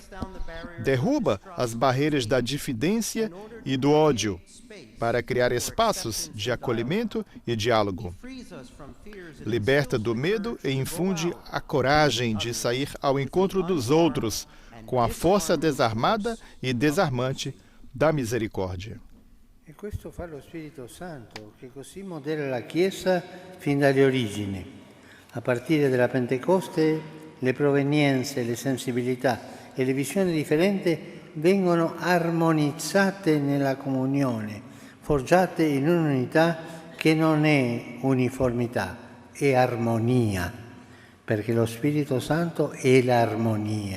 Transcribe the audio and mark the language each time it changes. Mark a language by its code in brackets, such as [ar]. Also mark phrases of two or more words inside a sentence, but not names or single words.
[pt] Derruba as barreiras da diffidência e do ódio, para criar espaços de acolhimento e diálogo. Liberta do medo e infunde a coragem de sair ao encontro dos outros, com a força desarmada e desarmante da misericórdia. [it] E questo fa lo Spirito Santo, che così modela la Chiesa fin dalle origini. A partire dalla Pentecoste, le provenienze, le sensibilità e le visioni differenti vengono armonizzate nella comunione, forgiate in un'unità che non è uniformità, è armonia, perché lo Spirito Santo è l'armonia.